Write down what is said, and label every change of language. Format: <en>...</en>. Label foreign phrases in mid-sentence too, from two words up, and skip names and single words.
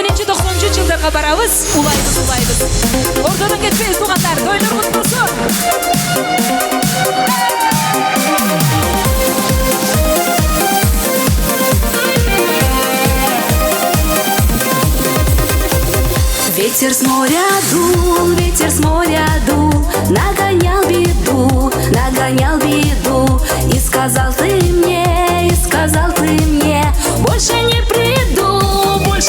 <ky>барабыз, улайбыз. Ордодон кетпейбиз, тугандар, тойлор кутlu болсун.</ky> <ru>Ветер с моря дул, нагонял беду, и сказал ты мне, больше не приду,</ru>